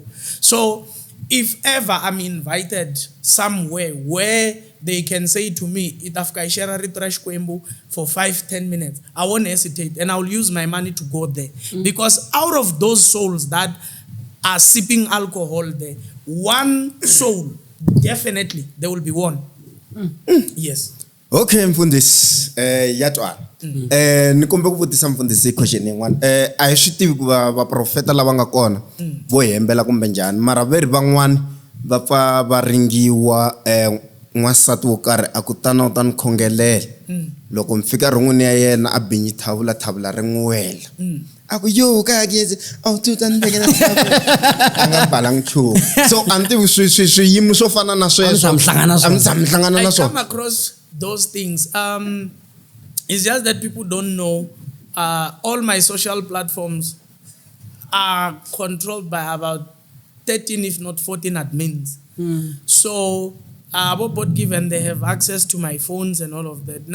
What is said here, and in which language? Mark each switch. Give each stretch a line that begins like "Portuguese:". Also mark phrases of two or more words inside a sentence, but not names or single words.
English: So if ever I'm invited somewhere where they can say to me, for 5-10 minutes, I won't hesitate and I'll use my money to go there. Because out of those souls that are sipping alcohol there, one soul, definitely, there will be one. Yes.
Tsonga: Okay, mfundisi yatwa ni kombe ku vutisa mfundisi question yin'wana a hi swi tivi ku va profeta lava nga kona vo hembela kumbe njhani mara veri van'wani va pfa va ringiwa n'wansati wo karhi a kutana u ta ni khongelela loko mi fika rin'wini ya yena a binyi thavula ri n'wi wela a ku yo ka Hagiazo a wu ta ni vekela a nga balangi nchumu so a ni tivi swiyimo swo fana na sweswo a mi hlangana na
English: I come
Tsonga: swona
English: across those things. It's just that people don't know. All my social platforms are controlled by about 13, if not 14 admins. So both given they have access to my phones and all of that.